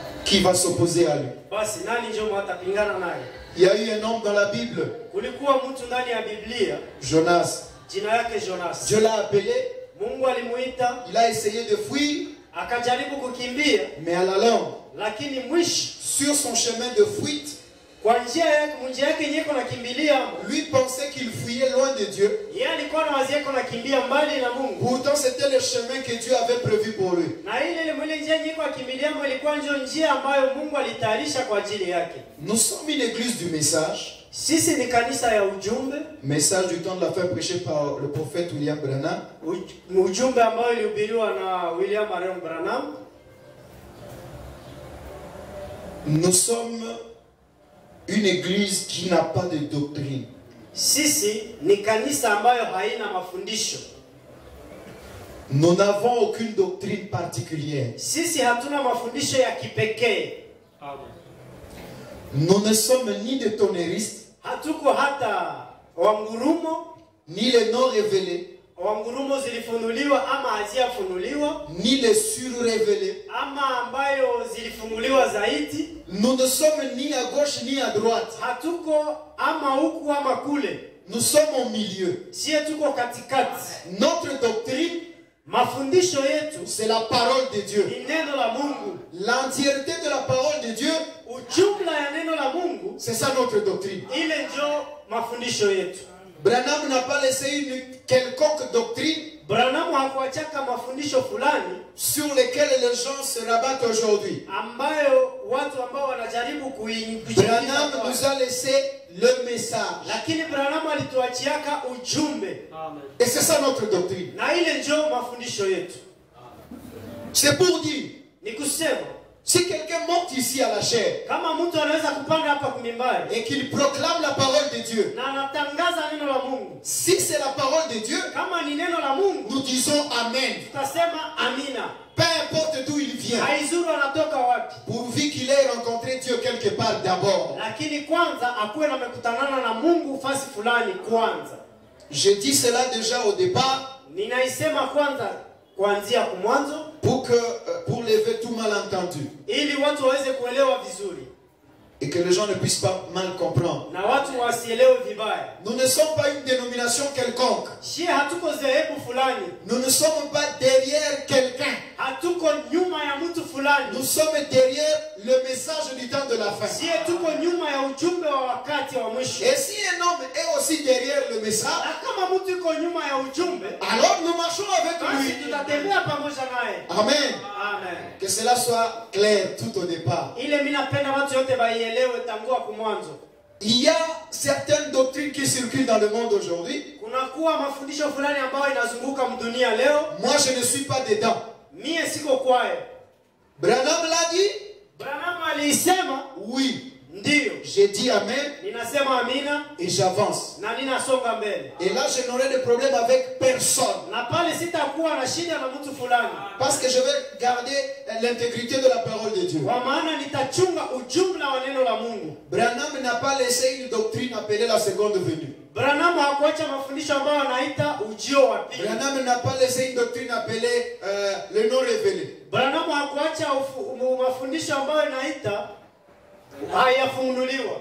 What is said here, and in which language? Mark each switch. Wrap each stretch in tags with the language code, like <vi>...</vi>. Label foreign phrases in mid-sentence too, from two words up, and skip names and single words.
<fr>qui va s'opposer à lui?</fr> <sw>Basi nani ndio mtapingana naye?</sw> <fr>Il y a eu un homme dans la Bible,</fr> <sw>Kulikuwa mtu ndani ya Biblia, Jonas. jina yake Jonas.</sw> <fr>Dieu l'a appelé,</fr> <sw>Mungu alimuita,</sw> <fr>il a essayé de fuir,</fr> <sw>akajaribu kukimbia,</sw> <fr>mais à la longue,</fr> <sw>lakini mwisho</sw> <fr>sur son chemin de fuite,</fr> <sw>kwa njia yake nyeko nakimbilia,</sw> <fr>lui pensait qu'il fuyait loin de Dieu.</fr> <sw>yeye alikuwa na wazi yake nakimbia mbali na Mungu.</sw> <fr>Pourtant, c'était le chemin que Dieu avait prévu pour lui.</fr> <sw>Na ile njia nyeko akimbilia ilikuwa ndio njia ambayo Mungu alitayarisha kwa ajili yake.</sw> <fr>Nous sommes une église du message.</fr> <sw>Sisi ni kanisa ya ujumbe.</sw> <fr>Message du temps de la fin prêché par le prophète William Branham.</fr> <sw>Ujumbe ambao ulihubiriwa na William Marion Branham.</sw> <fr>Nous sommes une église qui n'a pas de doctrine.</fr> <sw>Sisi ni kanisa ambayo haina mafundisho.</sw> <fr>Nous n'avons aucune doctrine particulière.</fr> <sw>Sisi hatuna mafundisho ya kipekee.</sw> <fr>Nous ne sommes ni des tonnéristes,</fr> <sw>Hatuko hata wangurumo,</sw> <fr>ni les non révélés,</fr> <sw>wangurumo zilifunuliwa ama haziafunuliwa,</sw> <fr>ni les surrévélés.</fr> <sw>ama ambayo zilifunuliwa zaidi.</sw> <fr>Nous ne sommes ni à gauche ni à droite.</fr> <sw>Hatuko ama huku ama kule.</sw> <fr>Nous sommes au milieu.</fr> <sw>Sie tuko katikati.</sw> <fr>Notre doctrine,</fr> <sw>Mafundisho yetu</sw> <fr>c'est la parole de Dieu.</fr> <sw>ni neno la Mungu.</sw> <fr>L'entièreté de la parole de Dieu,</fr> <sw>Ujumla ya neno la Mungu,</sw> <fr>c'est ça notre doctrine.</fr> <sw>ile ndio mafundisho yetu.</sw> <fr>Branham n'a pas laissé une quelconque doctrine</fr> <sw>Branham hakuachaka mafundisho fulani</sw> <fr>sur lesquelles les gens se rabattent aujourd'hui.</fr> <sw>ambayo watu ambao wanajaribu kuingiza.</sw> <fr>Branham nous a laissé le message.</fr> <sw>Lakini Branham alituachiaka ujumbe.</sw> <fr>Et c'est ça notre doctrine.</fr> <sw>Na ile ndio mafundisho yetu.</sw> <fr>C'est pour dire,</fr> <sw>Ni kusema</sw> <fr>si quelqu'un monte ici à la chair</fr> <sw>kama mtu anaweza kupanda hapa kumimbari</sw> <fr>et qu'il proclame la parole de Dieu,</fr> <sw>na anatangaza neno la Mungu,</sw> <fr>si c'est la parole de Dieu,</fr> <sw>kama ni neno la Mungu,</sw> <fr>nous disons Amen.</fr> <sw>tutasema amina.</sw> <fr>Peu importe d'où il vient,</fr> <sw>Haizuru anatoka wapi,</sw> <fr>pourvu qu'il ait rencontré Dieu quelque part d'abord.</fr> <sw>lakini kwanza akuwe na mekutanana na Mungu fasi fulani kwanza.</sw> <fr>Je dis cela déjà au départ</fr> <sw>Ninaisema kwanza kuanzia kumwanzo</sw> <fr>pour lever tout malentendu</fr> <sw>ili watu waweze kuelewa vizuri</sw> <fr>et que les gens ne puissent pas mal comprendre.</fr> <sw>na watu wasielewe vibaya.</sw> <fr>Nous ne sommes pas une dénomination quelconque.</fr> <sw>Shie hatuko dhehebu fulani,</sw> <fr>Nous ne sommes pas derrière quelqu'un.</fr> <sw>hatuko nyuma ya mtu fulani.</sw> <fr>Nous sommes derrière le message du temps de la fin.</fr> <sw>Shie tuko nyuma ya ujumbe wa wakati wa mwisho.</sw> <fr>Et si un homme est aussi derrière le message,</fr> <sw>Na kama mtu yuko nyuma ya ujumbe,</sw> <fr>alors nous marchons avec</fr> <sw>basi</sw> <fr>lui.</fr> <sw>tutatembea pamoja naye.</sw> <fr>Amen.</fr> <sw>Amen.</sw> <fr>Que cela soit clair tout au départ.</fr> <sw>Ile mimi napenda watu wote baielewe tangu hapo mwanzo.</sw> <fr>Il y a certaines doctrines qui circulent dans le monde aujourd'hui.</fr> <sw>Kunakuwa mafundisho fulani ambayo inazunguka mdunia leo.</sw> <fr>Moi, je ne suis pas dedans.</fr> <sw>Mie siko kwayo.</sw> <fr>Branham l'a dit?</fr> <sw>Branham alisema</sw> <fr>Oui.</fr> <sw>ndio.</sw> <fr>J'ai dit Amen</fr> <sw>Ninasema amina</sw> <fr>et j'avance.</fr> <sw>na ninasonga mbele.</sw> <fr>Et là, je n'aurai de problème avec personne.</fr> <sw>Na pale sitakuwa na shida na mtu fulani.</sw> <fr>Parce que je vais garder l'intégrité de la parole de Dieu.</fr> <sw>Kwa maana nitachunga ujumla wa neno la Mungu.</sw> <fr>Branham n'a pas laissé une doctrine appelée la seconde venue.</fr> <sw>Branham hakuacha mafundisho ambayo anaita ujio wa pili.</sw> <fr>Branham n'a pas laissé une doctrine appelée le non révélé.</fr> <sw>Branham hakuacha mafundisho ambayo anaita hayafunuliwa.</sw>